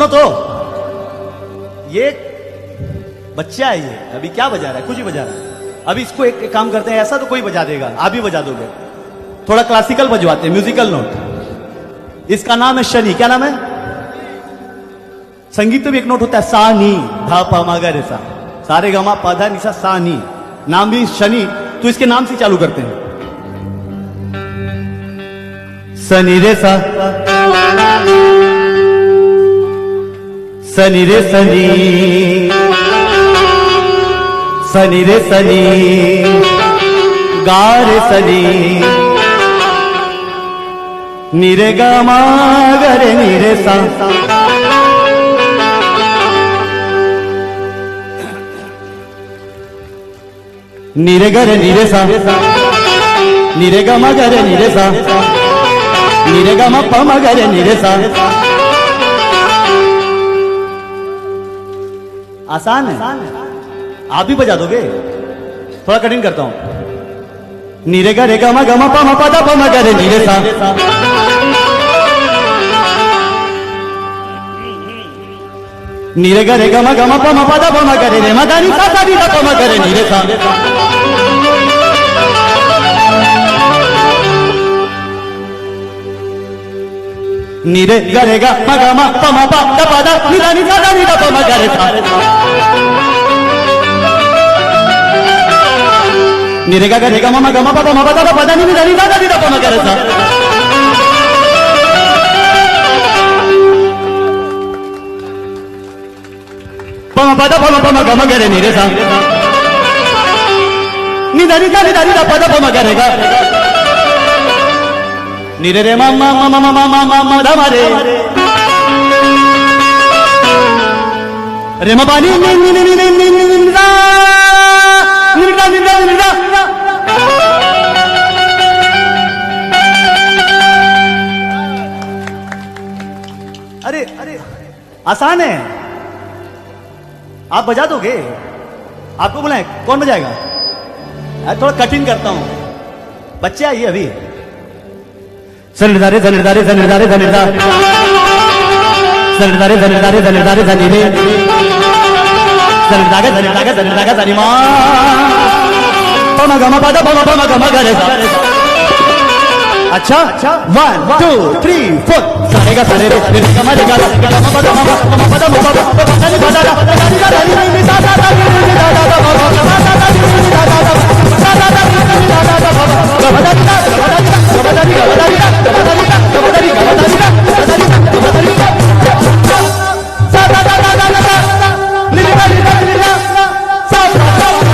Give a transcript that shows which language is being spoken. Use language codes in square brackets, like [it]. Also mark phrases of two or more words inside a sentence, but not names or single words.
[hi] तो ये बच्चा है, ये अभी क्या बजा रहा है? कुछ ही बजा रहा है। अभी इसको एक काम करते हैं, ऐसा तो कोई बजा देगा, आप भी बजा दोगे। थोड़ा क्लासिकल बजवाते हैं, म्यूजिकल नोट। इसका नाम है शनि। क्या नाम है? संगीत में भी एक नोट होता है सा नी धा पा मा गा रे सा, सारे गा मा पा धा नि सा सा नी। नाम भी शनि, तो इसके नाम से चालू करते हैं। सनी रे सा, सनी रे सनी, सनी रे सनी, गा रे सनी, नीरे गा मा गा रे नीरे सा। नीरे गा रे नीरे सा, नीरे गा मा गा रे नीरे सा, नीरे गा मा पा मा गा रे नीरे सा। आसान है, आप भी बजा दोगे। थोड़ा कठिन करता हूं। नीरे गा रे गा मा पा मा पा दा पा मा गा रे नीरे सा। नीरे गा रे गा मा पा मा पा दा पा मा गा रे मा दा नी सा सा नी दा पा मा गा रे नीरे सा। नीरे गा रे गा मा पा मा पा दा पा दा नी दा नी सा दा नी दा पा मा गा रे सा। नीरे गा रे गा मा पा मा पा दा पा दा नी दा नी सा दा नी दा पा मा गा रे सा। पा मा पा दा पा मा गा मा गा रे नीरे सा। नी दा नी दा पा दा पा मा गा रे गा। नीरे रे मा मा मा मा मा मा मा मा धा मा रे रे मा पा नी नी नी नी नी नी नी नी दा नी दा नी दा नी दा। अरे अरे आसान है, आप बजा दोगे। आपको बुलाएं, कौन बजाएगा? थोड़ा कठिन करता हूं, बच्चे आइए अभी। सनिदारे सनिदारे सनिदारे सनिदा, सनिदारे सनिदारे सनिदारे सनिदे, सनिदागे सनिदागे सनिदागे सनिमा, पमा गमा पदा पमा पमा गमा गा रे सा। अच्छा 1 2 3 4 सारे गा सारे रे रे गमा रे गा गमा पदा पमा पमा पदा पमा पदा नी पदा दा दा नी दा नी नी दा दा दा नी दा दा दा दा दा दा दा नी दा दा दा दा दा दा नी दा दा दा गा बदा नी दा बदा नी दा बदा नी गा बदा नी दा बदा नी दा बदा नी गा बदा नी दा बदा नी दा बदा नी दा सा दा दा दा दा दा नी दा नी दा नी दा सा सा सा।